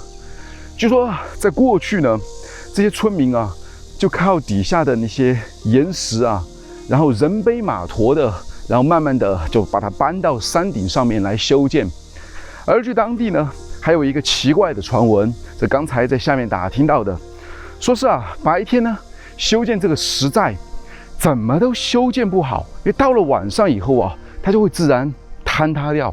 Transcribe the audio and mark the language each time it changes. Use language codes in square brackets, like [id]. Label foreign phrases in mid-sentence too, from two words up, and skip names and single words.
[zh] 據說在過去呢，這些村民啊，就靠底下的那些岩石啊，然後人背馬馱的，然後慢慢的就把它搬到山頂上面來修建。而據當地呢，還有一個奇怪的傳聞，這剛才在下面打聽到的，說是啊，白天呢修建這個石寨，怎麼都修建不好，因為到了晚上以後啊，它就會自然坍塌掉。